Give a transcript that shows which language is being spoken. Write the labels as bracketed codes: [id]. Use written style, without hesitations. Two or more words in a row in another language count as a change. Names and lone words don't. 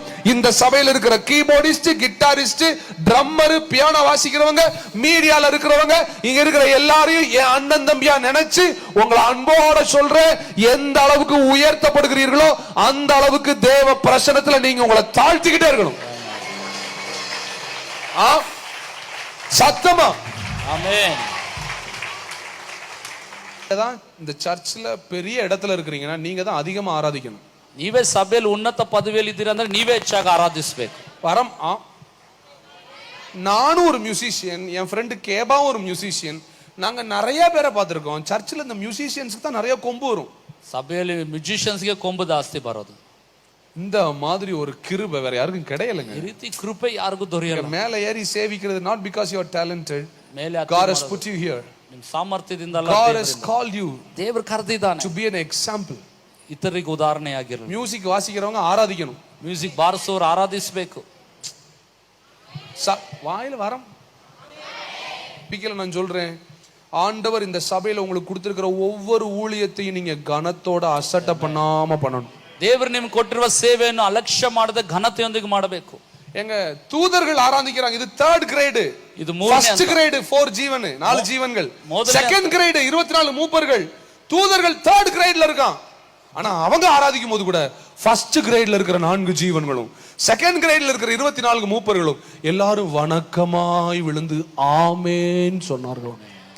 [ta] இந்த சபையில் இருக்கிற கீபோர்டிஸ்ட், கிட்டாரிஸ்ட், ட்ரம்மர், பியானோ வாசிக்கிறவங்க, மீடியால இருக்கிறவங்க, இங்க இருக்கிற எல்லாரையும் என் அண்ணன் தம்பியா நினைச்சு உங்களை அன்போட சொல்ற, எந்த அளவுக்கு உயர்த்தப்படுகிறீர்களோ அந்த அளவுக்கு தேவ பிரசன்னத்துல நீங்க உங்களை தாழ்த்திக்கிட்டே இருக்கணும். சத்தமா ஆமென். இந்த சர்ச்சில் பெரிய இடத்துல இருக்கிறீங்கன்னா நீங்க தான் அதிகமா ஆராதிக்கணும். [kn] ನೀವೇ ಸಭೆಯಲ್ಲಿ ಉನ್ನತ ಪದವಿಯಲ್ಲಿ ಇದ್ದೀರಾ ಅಂದ್ರೆ ನೀವೇ ಹೆಚ್ಚಾಗಿ ಆರಾಧಿಸಬೇಕು. [ta] வரம். நானும் ஒரு மியூசிஷியன், என் ஃப்ரெண்டு கேபாவும் ஒரு மியூசிஷியன். நாங்க நிறைய பேரை பார்த்திருக்கோம். சர்ச்சில் இந்த மியூசிஷியன்ஸ்க்கு தான் நிறைய கொம்பு வரும். [kn] ಸಭೆಯಲ್ಲಿ ಮ್ಯೂಸಿಷಿಯನ್ಸ್ಗೆ ಕೊಂಬು ಜಾಸ್ತಿ ಬರೋದು. [ta] இந்த மாதிரி ஒரு கிருபை வேற யாருக்கும் கிடையலங்க. [kn] ಈ ರೀತಿ ಕೃಪೆ ಯಾರಿಗೂ ದೊರೆಯಲ್ಲ. [ta] மேல ஏறி சேவிக்கிறது [en] not because you are talented. [kn] ಮೇಲೆ [en] God has put you here. [kn] ನಿಮ್ಮ ಸಾಮರ್ಥ್ಯದಿಂದ ಅಲ್ಲ, [en] God has called you [kn] ದೇವರು ಕರೆದಿದ್ದಾನೆ [en] to be an example. [kn] ಇತರರಿಗೆ ಉದಾಹರಣೆಯಾಗಿರಲು. [ta] மியூசிக் வாசிக்கிறவங்க ஆராதிக்கணும். [kn] ಮ್ಯೂಸಿಕ್ ಬಾರಿಸೋರು ಆರಾಧಿಸಬೇಕು. [ta] வாயில வரம் பிக்கல நான் சொல்றேன், ஆண்டவர் இந்த சபையில உங்களுக்கு கொடுத்திருக்கிற ஒவ்வொரு ஊழியத்தையும் நீங்க கனத்தோட அசட்டை பண்ணாம பண்ணணும். [kn] ದೇವರು ನಿಮ್ಗೆ ಕೊಟ್ಟಿರುವ ಸೇವೆಯನ್ನು ಅಲಕ್ಷ್ಯ ಮಾಡದೆ ಘನತೆಯೊಂದಿಗೆ ಮಾಡಬೇಕು. [ta] எங்க தூதர்கள் ஆராதிக்கிறாங்க, இது 3rd கிரேடு. இது [en] first grade [ta] 4 ஜீவன், 4 ஜீவன்கள். [en] second grade [ta] 24 மூப்பர்கள். தூதர்கள் 3rd கிரேட்ல இருக்கான். ஆனா அவங்க ஆராதிக்கும் போது கூட [en] first gradeல [ta] இருக்கிற 4 ஜீவன்களும் [en] second gradeல [ta] இருக்கிற 24 மூப்பர்களும் எல்லாரும் வணக்கமாய் விழுந்து ஆமென் சொன்னார்கள்.